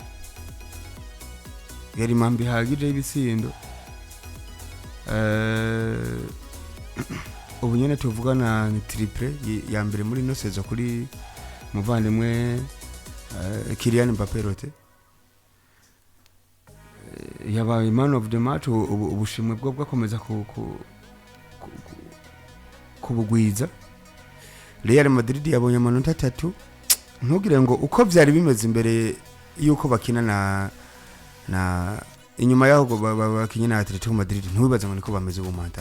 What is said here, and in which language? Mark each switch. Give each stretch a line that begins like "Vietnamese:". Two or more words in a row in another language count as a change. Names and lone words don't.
Rundi: Yari impambi hagije ibitsindo. Ubu nyene tuvugana ni triple ya mbere muri no sezo kuri muvandimwe Kylian Mbappé rote. Yabaye
English: man of the match
Rundi: ubushimwe bwo bwakomeza kubugwiza. Real Madrid yabonye amanota 3 ntugire ngo uko byari bimeze imbere yuko bakina na inyuma yaho bakinya na Atletico Madrid ntubibaza ngo niko bameze ubumantara.